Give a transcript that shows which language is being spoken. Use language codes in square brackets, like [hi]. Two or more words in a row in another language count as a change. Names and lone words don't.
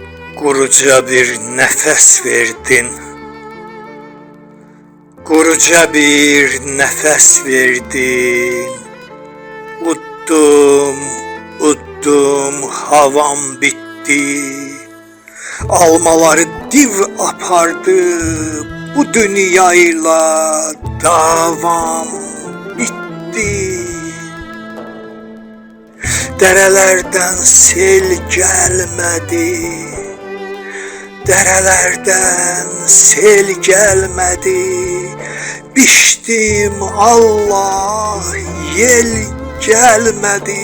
[az] Quruca bir nəfəs verdin. Quruca bir nəfəs verdin. Uddum, uddum, havam bitdi. Almaları div apardı. [tr] Bu dünyayla davam bitti. Derelerden sel gelmedi. Derelerden sel gelmedi. Biçtim Allah yel gelmedi.